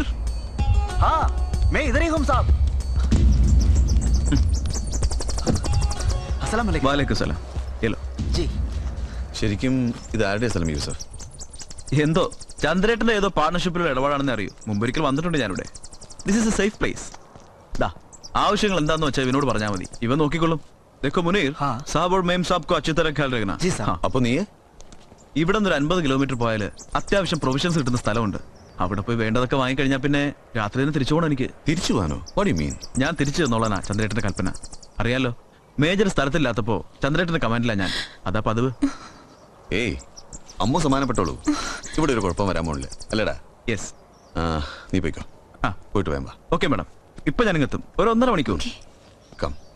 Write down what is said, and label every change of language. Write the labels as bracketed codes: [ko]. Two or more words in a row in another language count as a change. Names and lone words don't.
[hi] हाँ, मैं इधर ही हूँ साहब. [ar] السلام عليكم. وعليكم السلام. हेलो [hi] जी. [ml] ശരിക്കും ഇത് ആരുടെ സ്ഥലം യൂസഫ്? എന്തോ ചന്ദ്രേട്ടന്റെ ഏതോ പാർട്ണർഷിപ്പിലുള്ള ഇടപാടാണെന്ന് അറിയൂ. മുമ്പൊരിക്കൽ വന്നിട്ടുണ്ട് ഞാനിവിടെ. [en] This is a safe place. [ml] ആവശ്യങ്ങൾ എന്താന്ന് വെച്ചാൽ ഇവനോട് പറഞ്ഞാൽ മതി, ഇവൻ നോക്കിക്കൊള്ളും. [hi] देखो मुनीर, साहब और मेम साहब को अच्छी तरह ख्याल रखना. जी साहब. [ml] അപ്പോൾ നീ ഇവിടെ നിന്ന് 50 കിലോമീറ്റർ പോയാൽ അത്യാവശ്യം പ്രൊവിഷൻസ് കിട്ടുന്ന സ്ഥലമുണ്ട്. അവിടെ പോയി വേണ്ടതൊക്കെ വാങ്ങിക്കഴിഞ്ഞാൽ പിന്നെ രാത്രി തന്നെ തിരിച്ചു പോകണം. എനിക്ക് തിരിച്ചു പോകാനോ? [en] What you mean? [ml] ഞാൻ തിരിച്ചു തന്നോളാനാ ചന്ദ്രേട്ടന്റെ കൽപ്പന. അറിയാലോ, മേജർ സ്ഥലത്തില്ലാത്തപ്പോ ചന്ദ്രേട്ടന്റെ കമാൻഡിലാ ഞാൻ. അതാ പതിവ്. ഏയ്, അമ്മ സമാനപ്പെട്ടോളൂ. ഇവിടെ ഒരു കുഴപ്പം വരാൻ പോണില്ല അല്ലേടാ? യെസ്. നീ പോയിക്കോ. പോയിട്ട് വേമ്പ. [en] Okay madam, [ml] ഇപ്പൊ ഞാൻ ഇങ്ങെത്തും. ഒരു 1.5 മണിക്കൂർ. കം.